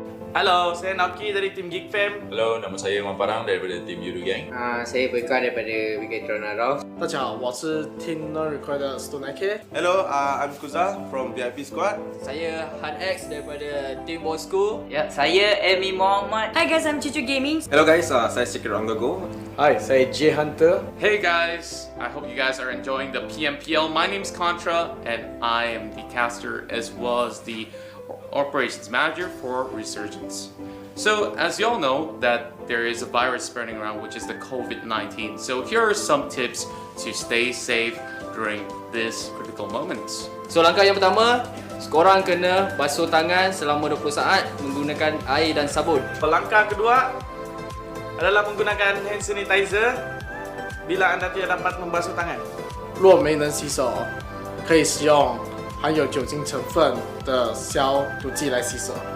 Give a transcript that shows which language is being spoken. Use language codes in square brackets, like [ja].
[ms] Halo, saya Naoki dari tim Geek Fam. Hello, nama saya Iman Parang daripada tim Yoodo Gank. Saya Boyka daripada Bigetron AROV. [zh] 大家好，我是 Team No Recoil 的 Stone K。 [en] Hello, I'm Kuza from VIP Squad. [ms] Saya Han X daripada Team Bosco. Ya, saya N.E.D Muhammad. [en] Hi guys, I'm Chuchu Gaming. Hello guys, saya Secret Go. [ms] Hi，saya J Hunter。 [en] Hey guys, I hope you guys are enjoying the PMPL. My name's Contra and I am the caster as well as the operations manager for Resurgence. So as you all know that there is a virus spreading around which is the COVID-19. So here are some tips to stay safe during this critical moments. [ms] So langkah yang pertama, korang kena basuh tangan selama 20 saat menggunakan air dan sabun. Langkah kedua adalah menggunakan hand sanitizer bila anda tidak dapat membasuh tangan. [zh] 若没能洗手，可以使用含有酒精成分的消毒剂来洗手。